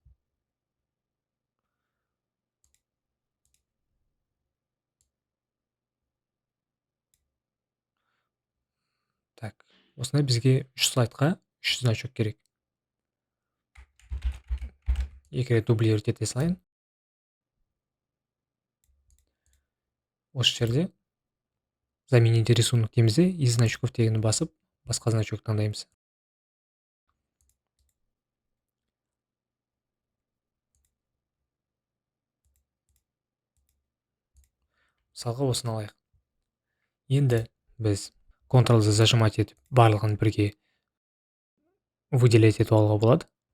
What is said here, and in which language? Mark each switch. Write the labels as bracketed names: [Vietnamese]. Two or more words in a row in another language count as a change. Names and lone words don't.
[Kazakh] Так, осындай бізге 3 слайдқа 3 значок керек. 2 рет дублировать ете салайын. Осы жерде [Russian] заменить рисунок [Kazakh] деймізде, [Russian] из значков [Kazakh] дегенді басып, басқа значок таңдаймыз. Мысалға осыны алайық. Енді біз Ctrl-Z зажимать етіп, барлығын бірге выделять етіп алуға болады.